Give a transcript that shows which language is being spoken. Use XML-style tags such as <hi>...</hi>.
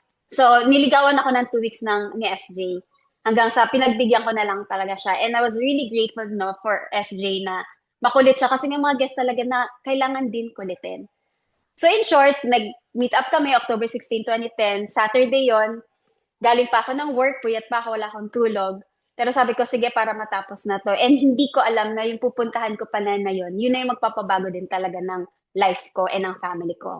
<tl>So, niligawan ako ng 2 weeks ni SJ. Hanggang sa pinagbigyan ko na lang talaga siya.</tl> <en>And I was really grateful no, for SJ</en> <tl>na makulit siya. Kasi may mga guests talaga na kailangan din kulitin.</tl> <en>So in short,</en> <tl>nag-meet up kami October 16, 2010. Saturday yon. Galing pa ako ng work, puyat pa ako, wala akong tulog. Pero sabi ko, sige, para matapos na to. And hindi ko alam na yung pupuntahan ko pala na yun na yung magpapabago din talaga ng life ko and ng family ko.</tl>